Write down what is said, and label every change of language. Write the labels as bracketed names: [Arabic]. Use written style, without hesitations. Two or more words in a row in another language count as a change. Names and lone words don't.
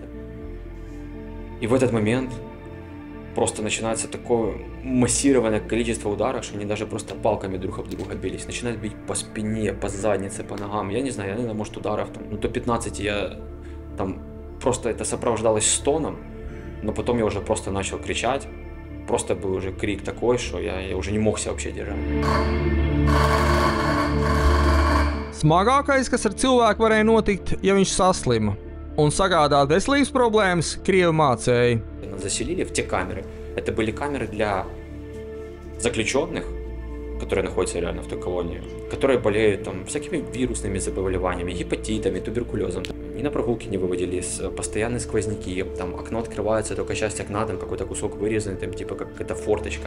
[Russian] И в этот момент просто начинается такое массированное количество ударов, что они даже просто палками друг об друга бились. Начинают бить по спине, по заднице, по ногам. Я не знаю, наверное, может ударов до 15 я там просто это сопровождалось стоном, но потом я уже просто начал кричать. Просто был уже крик такой, что я уже не мог себя вообще держать. [Latvian] Smagākais, kas ar cilvēku varēja notikt, ja viņš saslima un sagādāt veselības problēmas, krievi mācēja. [Russian] Нас заселили в те камеры. Это были камеры для заключенных, которые находятся реально в той колонии, которые болеют там всякими вирусными заболеваниями, гепатитами, туберкулезом. И на прогулки не выводили, постоянные сквозняки, там окно открывается, только часть окна, там какой-то кусок вырезанный, там типа как какая-то форточка.